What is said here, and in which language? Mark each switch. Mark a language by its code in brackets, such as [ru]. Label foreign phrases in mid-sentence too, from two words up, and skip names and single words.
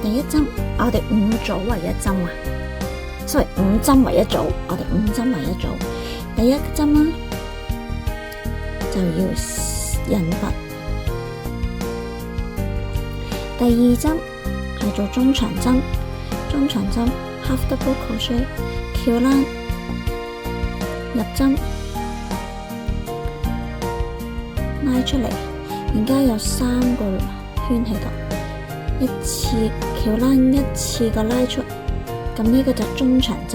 [yue] 第一針我哋5組為一針啊，5針為一組，我哋5針為一組。第一針啦，就要引拔。第二針係做中長針，中長針 [en] half double crochet。 [yue] 跳欄入針拉出嚟，而家有3個圈喺度，一次跳欄一次個拉出，咁呢個就中長針。